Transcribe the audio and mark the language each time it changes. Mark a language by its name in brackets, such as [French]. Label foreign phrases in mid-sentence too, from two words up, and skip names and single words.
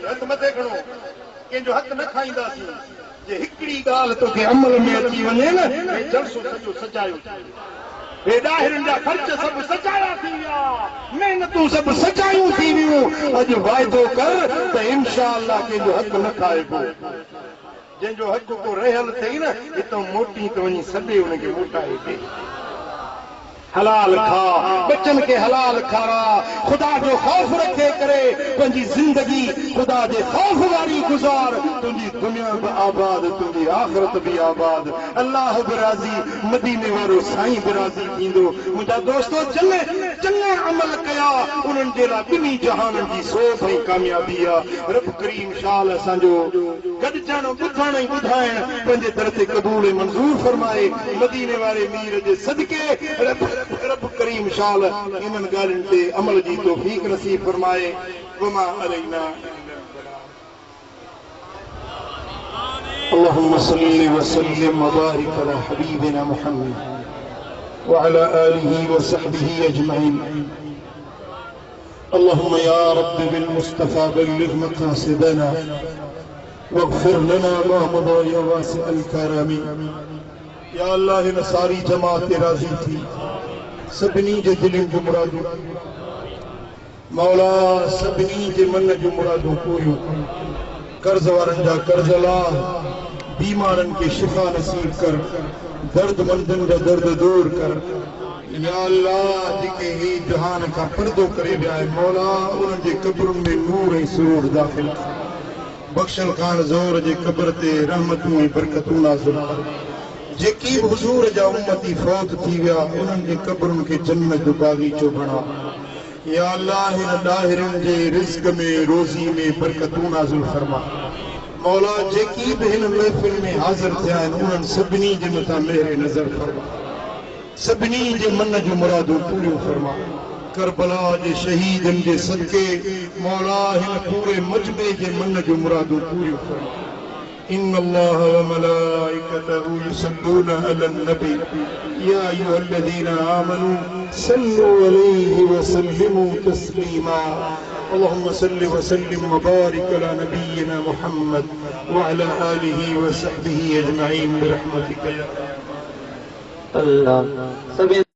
[Sindhi] हथ मथे खणो, कंहिंजो हक़ न खाईंदासीं। जे हिकिड़ी ॻाल्हि तोखे अमल में अची वञे न, हे जलसो सॼो सजायो, हे ॾाहिरनि जा ख़र्च सभु सजाया थी विया, महिनतूं सभु सजायूं थी वियूं। अॼु वाइदो कर त इंशाअल्लाह कंहिंजो हक़ न खाइबो। जंहिंजो हक़ को रहियल अथई न, हितां मोटी त वञी सॾे हुनखे मोटाए ॾे। हलाल खा, बच्चन के हलाल खारा, खुदा जो खौफ रखे करे पंहिंजी जिंदगी खुदा जे खौफ वारी गुज़ार। तुंहिंजी दुनिया भी आबाद, तुंहिंजी आख़िरत भी आबाद। अल्लाह बि राज़ी, मदीने वारो साईं बि राज़ी थींदो। मुंहिंजा दोस्तो चङा अमल कया, उन्हनि जे लाइ ॿिन्ही जहाननि जी सोभ ऐं कामयाबी आहे। रब करीम शाल असांजो गॾिजण, ॿुधण ऐं ॿुधाइण पंहिंजे दर ते क़बूल ऐं मंज़ूर फरमाए। मदीने वारे मीर जे सदके रब करीम शाल इन्हनि ॻाल्हियुनि ते अमल जी तौफ़ीक़ नसीब फरमाए। [Arabic] وما علينا اللهم صل وسلم وبارك على حبيبنا محمد وعلى آله وصحبه أجمعين. اللهم يا رب بالمصطفى بلغ مقاصدنا واغفر لنا ما مضى يا واسع الكرم. [Sindhi] या अल्लाह हिन सारी जमात राज़ी थी, सभिनी जे दिलनि जूं मुरादूं मौला, सभिनी जे मन जूं मुरादूं पूरियूं कर्ज़ वारनि जा कर्ज़ ला, बीमारनि खे शिफ़ा नसीब कर, दर्दमंदनि जा दर्द दूर कर। या अल्लाह जेके ही जहान खां पर्दो करे विया आहिनि मौला, उन्हनि जे क़ब्रुनि में नूर ऐं सुरूर दाख़िल कर। बख़्शल ख़ान ज़ोर जे क़ब्र ते रहमतूं ऐं बरकतूं नाज़िल कर। जेकी भी हुजूर जा उम्मती फौत थी विया, उन्हनि जे क़ब्रुनि खे जन्नत जो बागीचो बणा। या अल्लाह हिन ॾाहिरनि जे रिज़्क़ में, रोज़ी में बरकतूं नाज़िल फरमा। मौला जेकी भी हिन महफ़िल में हाज़िर थिया आहिनि, उन्हनि सभिनी जे मथां मेहर नज़र फरमा, सभिनी जे मन जूं मुरादूं पूरियूं फरमा। करबला जे शहीदनि जे सदके मौला हिन पूरे मजमे जे मन जूं मुरादूं पूरियूं फरमा। [Arabic] إن الله وملائكته يصلون على النبي يا أيها الذين آمنوا صلوا عليه وسلموا تسليما اللهم صل وسلم وبارك على نبينا محمد وعلى آله وصحبه أجمعين برحمتك يا الله.